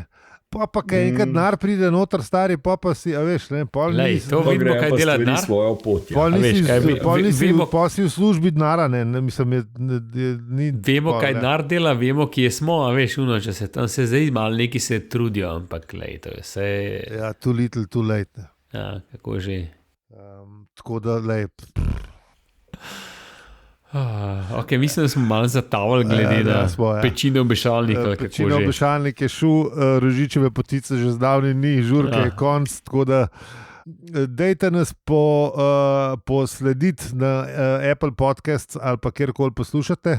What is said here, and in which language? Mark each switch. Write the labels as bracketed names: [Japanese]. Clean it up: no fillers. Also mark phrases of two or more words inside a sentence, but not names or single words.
[Slovenian] Pa kaj enkrat denar pride noter, stari, pa si, a veš, ne, to vidimo, kaj dela denar. Pa si v službi denara, ne, mislim, ni... Vemo, kaj denar dela, vemo, kje smo, a veš, če se tam se zdaj malo neki se trudijo, ampak, to je vse... Ja, [English] too little, too late. [Slovenian] Ja, kako že. Tako da, Ok, mislim, da smo malo zatavali glede na pečine obešalnika. Pečine obešalnik je šel, Rožičeve potice že zdavni ni, žurke je konc, tako da dejte nas poslediti na Apple Podcasts ali pa kjerkoli poslušate.